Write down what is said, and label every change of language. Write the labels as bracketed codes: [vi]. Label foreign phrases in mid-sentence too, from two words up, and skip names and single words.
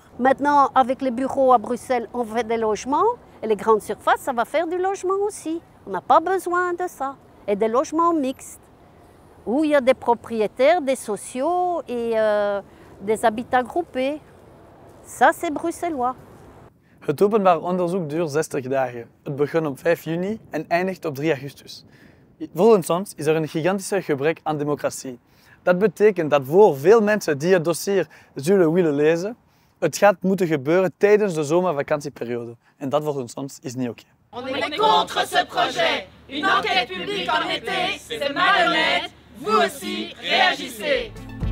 [fr] Maintenant, avec les bureaux à Bruxelles, on fait des logements et les grandes surfaces, ça va faire du logement aussi. On n'a pas besoin de ça. Et des logements mixtes, où il y a des propriétaires, des sociaux et des habitats groupés. Ça, c'est bruxellois. [nl] Het openbaar onderzoek duurt 60 dagen. Het begon op 5 juni en eindigt op 3 augustus. Volgens ons is er een gigantische gebrek aan democratie. Dat betekent dat voor veel mensen die het dossier zullen willen lezen, het gaat moeten gebeuren tijdens de zomervakantieperiode. En dat volgens ons is niet oké. [fr] On est contre ce projet. Une enquête publique en été, c'est malhonnête. Vous aussi, réagissez.